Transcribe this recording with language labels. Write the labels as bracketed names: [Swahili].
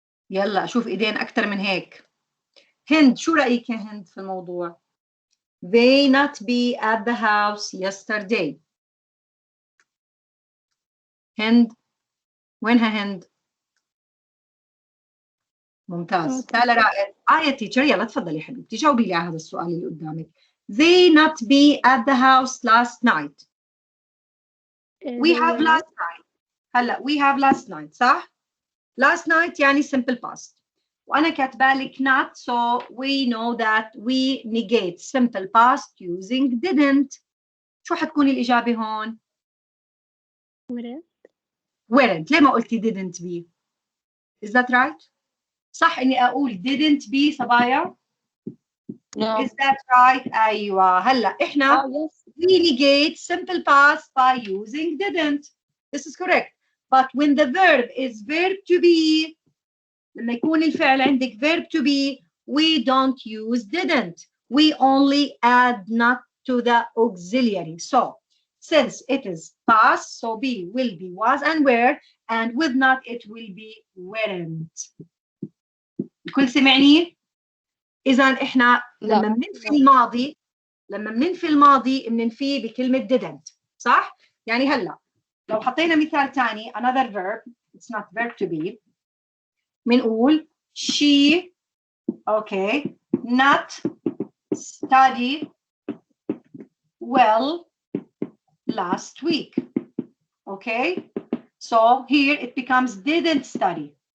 [Arabic] يلا أشوف إيدين أكتر من هيك. هند شو رأيك يا هند في الموضوع؟ [English] They not be at the house yesterday. [Arabic] هند وينها هند؟ ممتاز. تعالى رائد. يا تيتشر يلا تفضلي يا حبيبتي جاوبي لي على هذا السؤال اللي قدامك. [English] They not be at the house last night. We have last night. هلا we have last night صح؟ Last night يعني simple past. [Arabic] وأنا كاتبة لك [English] not so we know that we negate simple past using didn't. [Arabic] شو حتكون الإجابة هون؟ weren't. ليه ما قلتي didn't be؟ [English] Is that right؟ [Arabic] صح إني أقول didn't be صبايا؟ [English] No. Is that right؟ [Arabic] أيوة. هلا إحنا [English] yes. we negate simple past by using didn't. This is correct. But when the verb is verb to be [Arabic] لما يكون الفعل عندك [English] verb to be we don't use didn't. We only add not to the auxiliary. So since it is past so be will be was and were and with not it will be weren't. [Arabic] الكل سمعني؟ إذا إحنا لما بننفي الماضي بننفيه بكلمة didn't صح؟ يعني هلا لو حطينا مثال ثاني [English] another verb it's not verb to be [Arabic] بنقول [English] she okay not study well last week. Okay, so here it becomes didn't study.